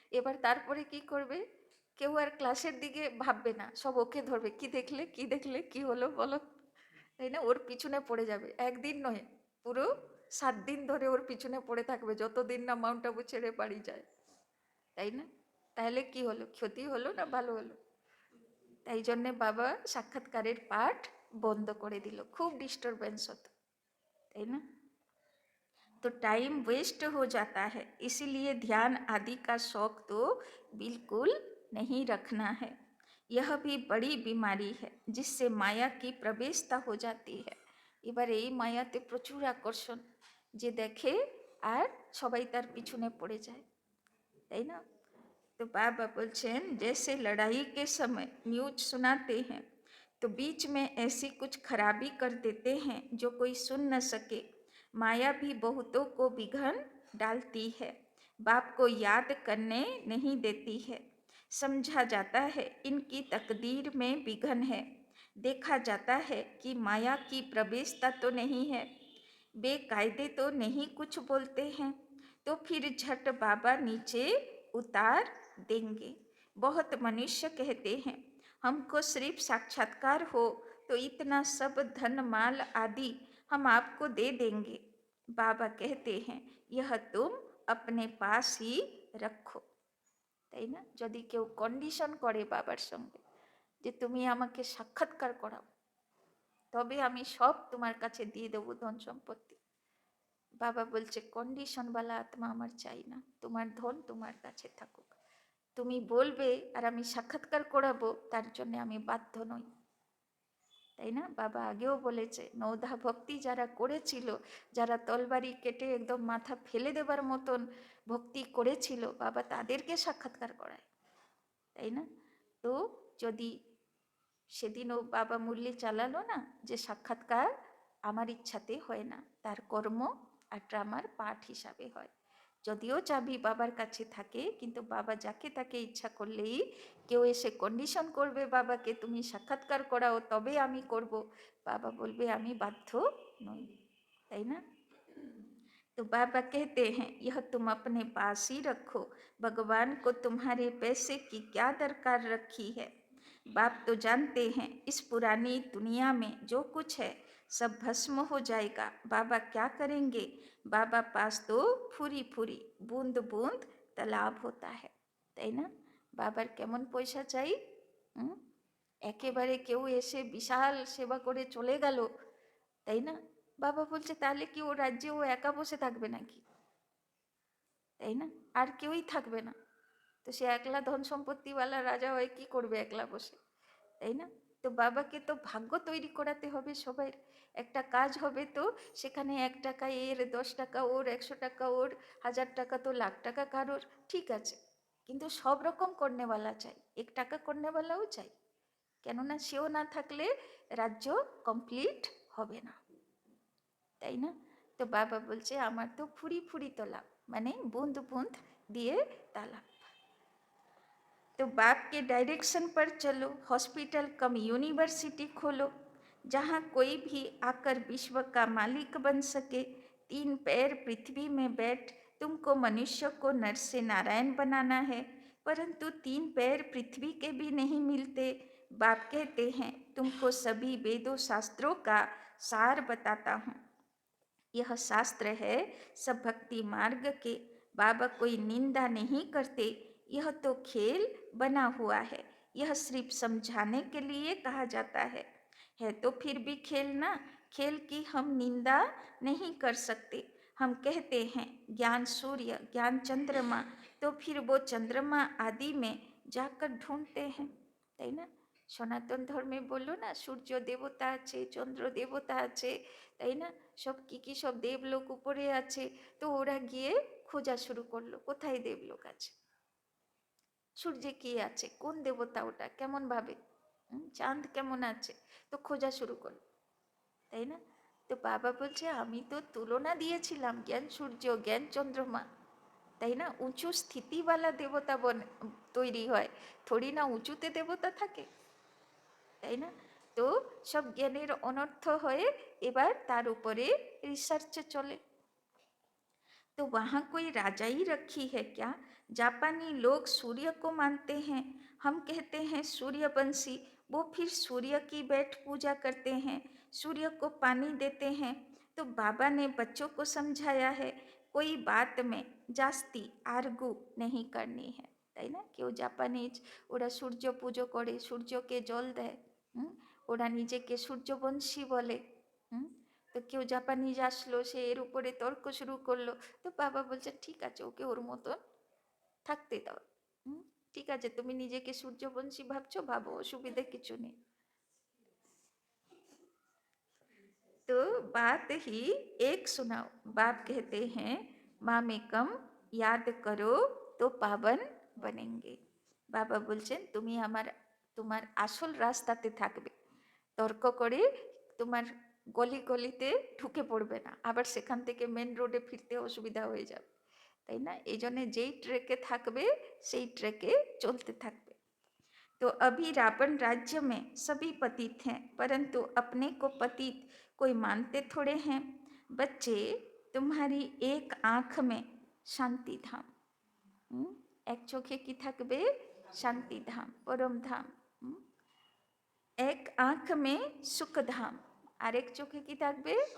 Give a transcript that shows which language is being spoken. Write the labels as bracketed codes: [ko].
[bn] এবার তারপরে কি করবে, কেউ আর ক্লাসের দিকে ভাববে না, সব ওকে ধরবে, কি দেখলে কি দেখলে কি হলো বলো, তাই না? ওর পিছনে পড়ে যাবে, একদিন নয় পুরো 7 দিন ধরে ওর পিছনে পড়ে থাকবে, যতদিন না মাউন্ট আবু ছেড়ে বাড়ি যায়, তাই না? তাহলে কি হলো, ক্ষতি হলো না ভালো হলো? তাই জন্যে বাবা সাক্ষাৎকারের পাঠ বন্ধ করে দিল, খুব ডিস্টারবেন্স হতো, তাই না? [hi] तो टाइम वेस्ट हो जाता है, इसीलिए ध्यान आदि का शौक तो बिल्कुल नहीं रखना है। यह भी बड़ी बीमारी है जिससे माया की प्रवेशता हो जाती है। [bn] এবার এই মায়াতে প্রচুর আকর্ষণ, যে দেখে আর সবাই তার পিছনে পড়ে যায়, তাই না? [hi] तो बाबा बोलছেন जैसे लड़ाई के समय न्यूज सुनाते हैं तो बीच में ऐसी कुछ खराबी कर देते हैं जो कोई सुन न सके। माया भी बहुतों को विघन डालती है, बाप को याद करने नहीं देती है। समझा जाता है इनकी तकदीर में विघन है, देखा जाता है कि माया की प्रवेशता तो नहीं है, बेकायदे तो नहीं कुछ बोलते हैं, तो फिर झट बाबा नीचे उतार देंगे। बहुत मनुष्य कहते हैं हमको सिर्फ साक्षात्कार हो तो इतना सब धन माल आदि हम आपको दे देंगे, बाबा कहते हैं यह तुम अपने पास ही रखो, [bn] তাই না? যদি কেউ কন্ডিশন করে বাবার সঙ্গে যে তুমি আমাকে সাক্ষাৎকার করাও, তবে আমি সব তোমার কাছে দিয়ে দেবো ধন সম্পত্তি। বাবা বলছে কন্ডিশনওয়ালা আত্মা আমার চাই না, তোমার ধন তোমার কাছে থাকুক, তুমি বলবে আর আমি সাক্ষাৎকার করাবো, তার জন্য আমি বাধ্য নই, তাই না? বাবা আগেও বলেছে নৌধা ভক্তি যারা করেছিল, যারা তলবারি কেটে একদম মাথা ফেলে দেবার মতন ভক্তি করেছিল, বাবা তাদেরকে সাক্ষাৎকার করায়, তাই না? তো যদি সেদিনও বাবা মুরলি চালালো না যে সাক্ষাৎকার আমার ইচ্ছাতে হয় না, তার কর্ম আর ড্রামার পাঠ হিসাবে হয়। যদিও চাবি বাবার কাছে থাকে, কিন্তু বাবা যাকে তাকে ইচ্ছা করলেই, কেউ এসে কন্ডিশন করবে বাবাকে তুমি সাক্ষাৎকার করাও তবে আমি করব, বাবা বলবে আমি বাধ্য নই, তাই না? [hi] तो बाबा कहते हैं यह तुम अपने पास ही रखो, भगवान को तुम्हारे पैसे की क्या दरकार रखी है। बाप तो जानते हैं इस पुरानी दुनिया में जो कुछ है सब भस्म हो जाएगा, बाबा क्या करेंगे। बाबा पास तो फुरी फुरी बूंद बूंद तालाब होता है, [bn] তাই না? বাবার কেমন পয়সা চাই? একেবারে কেউ এসে বিশাল সেবা করে চলে গেল, তাই না? বাবা বলছে তাহলে কি ও রাজ্যে ও একা বসে থাকবে নাকি, তাই না? আর কেউই থাকবে না, তো সে একলা ধন সম্পত্তিওয়ালা রাজা হয়ে কি করবে একলা বসে, তাই না? তো বাবাকে তো ভাগ্য তৈরি করাতে হবে সবাই, একটা কাজ হবে তো সেখানে 1 টাকা এর, 10 টাকা ওর, 100 টাকা ওর, 1000 টাকা তো লাখ টাকা কারোর, ঠিক আছে, কিন্তু সব রকম করনেওয়ালা চাই, 1 টাকা করনেওয়ালাও চাই, কেননা সেও না থাকলে রাজ্য কমপ্লিট হবে না, তাই না? তো বাবা বলছে আমার তো ফুরি ফুরি তালাব, মানে বুঁদ বুঁদ দিয়ে তালাব। [hi] तो बाप के डायरेक्शन पर चलो, हॉस्पिटल कम यूनिवर्सिटी खोलो, जहाँ कोई भी आकर विश्व का मालिक बन सके। 3 पैर पृथ्वी में बैठ तुमको मनुष्य को नर से नारायण बनाना है, परंतु 3 पैर पृथ्वी के भी नहीं मिलते। बाप कहते हैं तुमको सभी वेदों शास्त्रों का सार बताता हूँ, यह शास्त्र है सब भक्ति मार्ग के। बाबा कोई निंदा नहीं करते, यह तो खेल बना हुआ है, यह सिर्फ समझाने के लिए कहा जाता है तो फिर भी खेल ना, खेल की हम निंदा नहीं कर सकते। हम कहते हैं ज्ञान सूर्य ज्ञान चंद्रमा, तो फिर वो चंद्रमा आदि में जाकर ढूंढते हैं, [bn] তাই না? সনাতন ধর্মে বললো না সূর্য দেবতা আছে, চন্দ্র দেবতা আছে, তাই না? সব কি সব দেবলোক উপরে আছে, তো ওরা গিয়ে খোঁজা শুরু করলো কোথায় দেবলোক আছে, সূর্যে কি আছে, কোন দেবতা ওটা, কেমন ভাবে, চাঁদ কেমন আছে, তো খোঁজা শুরু করলো, তাই না? তো বাবা বলছে আমি তো তুলনা দিয়েছিলাম জ্ঞান সূর্য জ্ঞান চন্দ্রমা, তাই না? উঁচু স্থিতিওয়ালা দেবতা তৈরি হয়, থোড়ি না উঁচুতে দেবতা থাকে, তাই না? তো সব জ্ঞানের অনর্থ হয়ে এবার তার উপরে রিসার্চ চলে। [hi] तो वहाँ कोई राजा ही रखी है क्या? जापानी लोग सूर्य को मानते हैं, हम कहते हैं सूर्यवंशी, वो फिर सूर्य की बैठ पूजा करते हैं, सूर्य को पानी देते हैं। तो बाबा ने बच्चों को समझाया है कोई बात में जास्ती आर्गू नहीं करनी है, [bn] তাই না? কেউ জাপানিজ ওরা সূর্য পুজো করে, সূর্যকে জল দেয়, ওরা নিজেকে সূর্যবংশী বলে, তো কেউ জাপানিজ আসলো সে এর উপরে তর্ক শুরু করলো, তো বাবা বলছে ঠিক আছে ওকে ওর মতন থাকতে দাও, ঠিক আছে তুমি নিজেকে সূর্যবংশী ভাবছো ভাবো, অসুবিধে কিছু নেই। [hi] तो बात ही एक सुनाओ, बाप कहते हैं मामेकम याद करो तो पावन बनेंगे। [bn] বাবা বলছেন তুমি তোমার আসল রাস্তাতে থাকবে, তর্ক করে তোমার গলি গলিতে ঢুকে পড়বে না, আবার সেখান থেকে মেন রোডে ফিরতে অসুবিধা হয়ে যাবে, তাই না? এই জন্যে যেই ট্রেকে থাকবে সেই ট্রেকে চলতে থাকবে। [hi] तो अभी रावण राज्य में सभी पतित हैं, परंतु अपने को पतित कोई मानते थोड़े हैं। बच्चे तुम्हारी एक आँख में शांति धाम, एक चोखे की [bn] থাকবে শান্তি ধাম পরম ধাম, এক আঁখ মে সুখ ধাম, আরেক চোখে কি থাকবে